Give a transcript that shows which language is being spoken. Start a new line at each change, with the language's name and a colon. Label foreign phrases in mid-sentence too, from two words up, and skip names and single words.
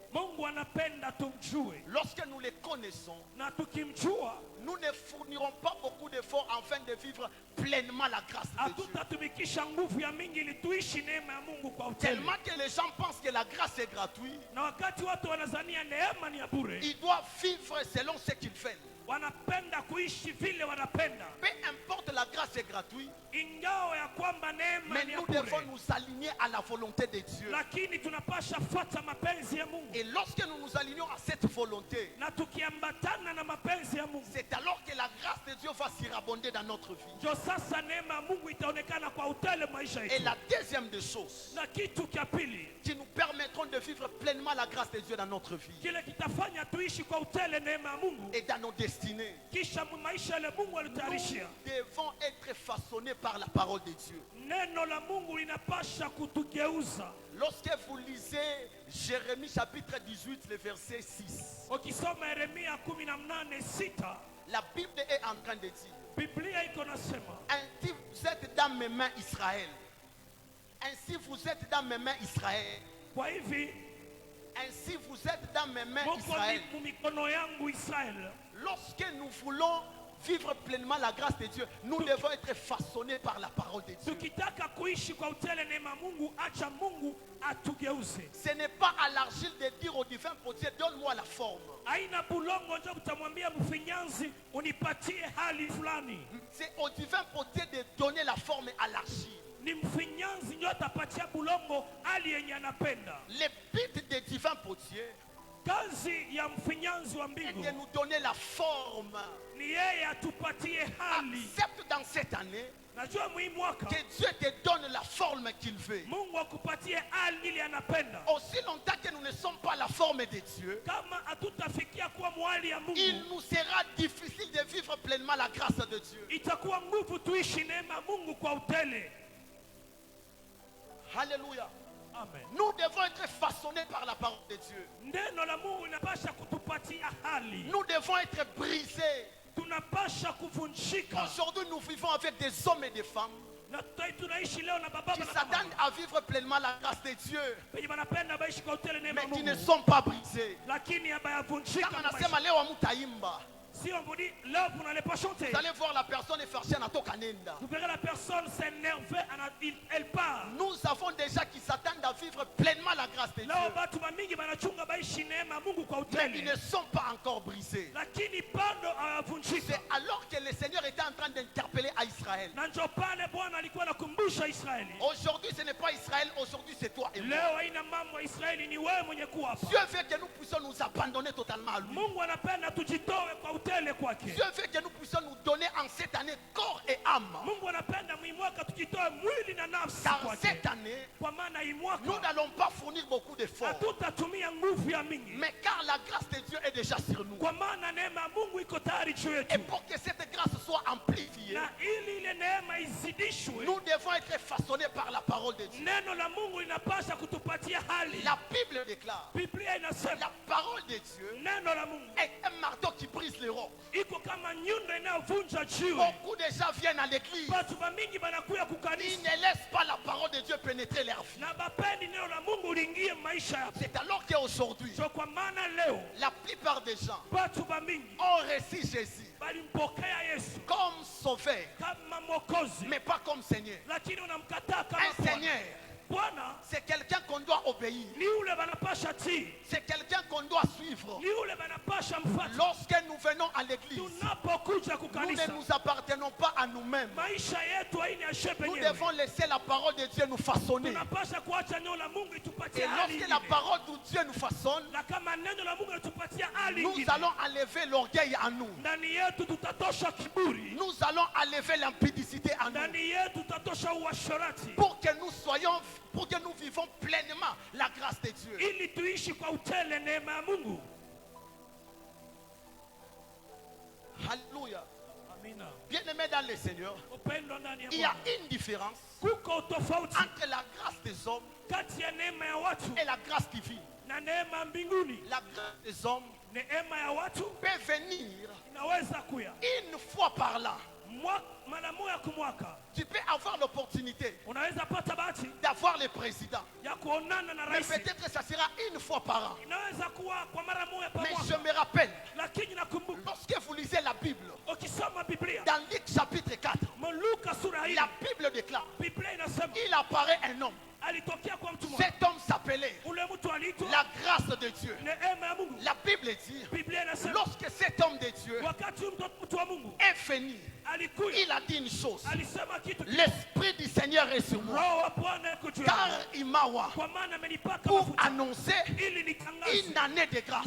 French: Lorsque nous les connaissons, nous ne fournirons pas beaucoup d'efforts afin de vivre pleinement la grâce de Dieu. Tellement que les gens pensent que la grâce est gratuite. Ils doivent vivre selon ce qu'ils veulent.
Swahili: wanapenda kuishi vile wanapenda.
French: Peu importe, la grâce est gratuite.
Swahili: Ingawa ya kwamba neema
French: Mais
Swahili: ni ya
French: nous
Swahili: bure.
French: devons nous aligner à la volonté de Dieu.
Swahili: Lakini tunapasha fuata mapenzi ya Mungu.
French: Et lorsque nous nous alignons à cette volonté,
Swahili: Na tukiambatana na mapenzi ya Mungu,
French: c'est alors que la grâce de Dieu va surabonder dans notre vie.
Swahili: ndio sasa neema ya Mungu itaonekana kwa utele maisha
French: Et
Swahili: yetu.
French: la deuxième des choses
Swahili: Na kitu cha pili
French: qui nous permettront de vivre pleinement la grâce de Dieu dans notre vie
Swahili: kile kitafanya tuishi kwa utele neema ya Mungu,
French: et dans nos destinées,
Swahili: kisha maisha yale Mungu
French: nous
Swahili: alitayarishia.
French: devons être façonnés par la parole de Dieu.
Swahili: Neno la Mungu linapasha kutugeuza.
French: Lorsque vous lisez Jérémie chapitre 18, le verset 6,
Swahili: Ukisoma Yeremia 18:6,
French: la Bible est en train de dire,
Swahili: Biblia iko nasema,
French: ainsi vous êtes dans mes mains, Israël. Ainsi vous êtes dans mes mains, Israël.
Swahili: kwa hivi
French: Ainsi vous êtes dans mes mains, moko Israël.
Swahili: ni mikono yangu Israeli.
French: Lorsque nous voulons vivre pleinement la grâce de Dieu, nous devons être façonnés par la parole de Dieu.
Swahili: Tukitaka kuishi kwa utele neema Mungu, acha Mungu atugeuze.
French: Ce n'est pas à l'argile de dire au divin potier, donne-moi la forme.
Swahili: Aina bulongo ndio utamwambia mfinyanzi unipatie hali fulani.
French: C'est au divin potier de donner la forme à l'argile.
Swahili: Ni mfinyanzi ndio atapatia bulongo hali yenye anapenda.
French: Le but des divins potiers
Swahili: Kazi ya mfinyanzi wa
French: est
Swahili: mbingu
French: de nous donner la forme.
Swahili: ni yeye atupatie hali.
French: Accepte dans cette année
Swahili: Najua mwi mwaka
French: que Dieu te donne la forme qu'il veut.
Swahili: Mungu akupatie hali ile anapenda.
French: Aussi longtemps que nous ne sommes pas la forme de Dieu,
Swahili: Kama hatutafikia kuwa mwali ya Mungu,
French: il nous sera difficile de vivre pleinement la grâce de Dieu.
Swahili: itakuwa nguvu tuishi neema Mungu kwa utele.
French: Alléluia. Amen. Nous devons être façonnés par la parole de Dieu.
Swahili: Neno la Mungu linapasha kutupatia hali.
French: Nous devons être brisés.
Swahili: Tunapasha kuvunjika.
French: Aujourd'hui, nous vivons avec des hommes et des femmes
Swahili: Na tunaishi leo na baba
French: qui
Swahili: na
French: s'attendent
Swahili: mama.
French: à vivre pleinement la grâce de Dieu,
Swahili: Wenye wanapenda baishi kwa utele neema
French: mais qui ne
Swahili: Mungu.
French: sont pas brisés.
Swahili: Lakini habayavunjika. Kama nasema leo amutaimba,
French: Si on vous dit là vous n'allez pas chanter, vous allez voir la personne effarchée
Swahili: anatoka nenda.
French: vous verrez la personne s'énerver, elle part. Nous avons déjà qui s'attendent à vivre pleinement la grâce de
Swahili: Leo
French: Dieu,
Swahili: batu mingi banachunga baishi neema Mungu kwa
French: mais ils
Swahili: utele.
French: ne sont pas encore brisés.
Swahili: Lakini bado hawavunjika.
French: C'est alors que le Seigneur était en train d'interpeller à Israël.
Swahili: Na ndio pale Bwana alikuwa anakumbusha Israeli.
French: Aujourd'hui, ce n'est pas Israël, aujourd'hui c'est toi et moi.
Swahili: Leo haina mambo ya Israeli, ni wewe mwenye kuwa hapa.
French: Dieu veut que nous puissions nous abandonner totalement à lui.
Swahili: Mungu anapenda tujitoe kwa utele kwake.
French: Dieu veut que nous puissions nous donner en cette année corps et âme.
Swahili: Mungu anapenda mwaka tujitoe mwili na nafsi
French: Dans
Swahili: kwake.
French: cette année,
Swahili: Kwa maana hii
French: nous
Swahili: mwaka
French: n'allons pas fournir beaucoup d'efforts.
Swahili: hatutatumia nguvu ya mingi.
French: Mais car la grâce de Dieu est déjà sur nous.
Swahili: Kwa maana neema ya Mungu iko tayari juu
French: Et
Swahili: yetu.
French: pour que cette grâce soit amplifiée,
Swahili: Na ili ile neema izidishwe,
French: nous devons être façonnés par la parole de Dieu.
Swahili: neno la Mungu linapaswa kutupatia hali.
French: La Bible déclare,
Swahili: Biblia
French: la
Swahili: inasema
French: parole de Dieu
Swahili: neno la Mungu
French: est un marteau qui brise les rocs.
Swahili: iko kama nyundo inayovunja jiwe.
French: Beaucoup de gens viennent à l'église.
Swahili: Watu mingi banakuya
French: Ils
Swahili: kukanisa
French: ne laissent pas la parole de Dieu pénétrer leur vie.
Swahili: na bapendi neno la Mungu liingie maisha yao.
French: C'est alors qu'aujourd'hui,
Swahili: So kwa maana leo
French: la plupart des gens
Swahili: watu mingi
French: ont reçu Jésus
Swahili: balimpokea Yesu
French: comme sauveur,
Swahili: kama mwokozi,
French: mais pas comme Seigneur.
Swahili: lakini unamkataa kama
French: Un
Swahili: Bwana.
French: Seigneur,
Swahili: Bwana
French: c'est quelqu'un qu'on doit obéir.
Swahili: ni ule banapasha tii,
French: C'est quelqu'un qu'on doit suivre.
Swahili: ni ule banapasha mfuata.
French: Lorsque nous venons à l'église,
Swahili: Tunapokuja
French: nous
Swahili: kukanisa,
French: ne nous appartenons pas à nous-mêmes.
Swahili: maisha yetu haina shepe
French: Nous
Swahili: yenyewe.
French: devons laisser la parole de Dieu nous façonner.
Swahili: Tunapasha kuacha neno la Mungu
French: Et
Swahili: itupatie hali
French: lorsque la
Swahili: ingine.
French: parole de Dieu nous façonne,
Swahili: Na kama neno la Mungu litupatia hali
French: nous
Swahili: ingine,
French: allons enlever l'orgueil en nous.
Swahili: ndani yetu tutatosha kiburi,
French: Nous allons enlever l'impudicité en nous.
Swahili: ndani yetu tutatosha uasherati,
French: Pour que nous vivons pleinement la grâce de Dieu.
Swahili: ili tuishi kwa utele neema ya Mungu.
French: Alléluia.
Swahili: Amina.
French: Bien-aimés dans le Seigneur,
Swahili: Upendo ndani ya
French: il y a
Swahili: Bwana.
French: une différence
Swahili: Kuko tofauti
French: entre la grâce des hommes
Swahili: kati ya neema ya watu
French: et la grâce divine.
Swahili: na neema ya mbinguni.
French: La grâce des hommes
Swahili: Neema ya watu
French: peut venir
Swahili: inaweza kuya
French: une fois par là.
Swahili: mara moja kwa mwaka.
French: Tu peux avoir l'opportunité
Swahili: Unaweza pata bahati
French: d'avoir le président.
Swahili: ya kuonana na
French: Mais
Swahili: rais.
French: peut-être que ça sera une fois par an.
Swahili: Inaweza kuwa kwa mara moja kwa
French: Mais je
Swahili: mwaka.
French: me rappelle,
Swahili: Lakini nakumbuka
French: lorsque vous lisez la Bible,
Swahili: ukisoma Biblia,
French: dans Luc chapitre 4,
Swahili: Luka sura hii,
French: la Bible déclare,
Swahili: Biblia inasema
French: il apparaît un homme.
Swahili: alitokea kwa mtu mmoja.
French: Cet homme s'appelle appelé la grâce de Dieu. La Bible dit, lorsque cet homme de Dieu est fini, il a dit une chose: l'Esprit du Seigneur est sur moi, car il m'a pour annoncer une année de grâce.